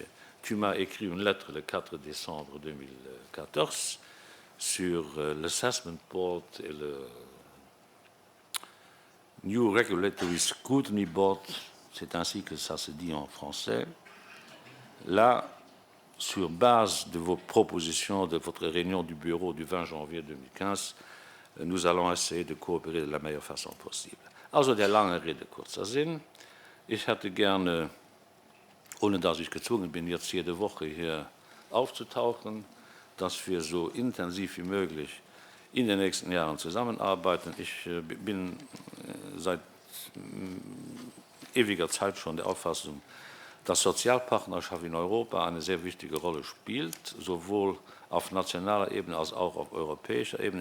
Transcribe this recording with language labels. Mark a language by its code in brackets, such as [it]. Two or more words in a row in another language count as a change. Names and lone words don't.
[fr] Tu m'as écrit une lettre le 4 décembre 2014 sur l'Assessment Board et le New Regulatory Scrutiny Board, c'est ainsi que ça se dit en français. Là, sur base de vos propositions de votre réunion du bureau du 20 janvier 2015, nous allons essayer de coopérer de la meilleure façon possible. [de] Also der lange Rede, kurzer Sinn. Ich hätte gerne, ohne dass ich gezwungen bin, jetzt jede Woche hier aufzutauchen, dass wir so intensiv wie möglich in den nächsten Jahren zusammenarbeiten. Ich bin seit ewiger Zeit schon der Auffassung, dass Sozialpartnerschaft in Europa eine sehr wichtige Rolle spielt, sowohl auf nationaler Ebene als auch auf europäischer Ebene.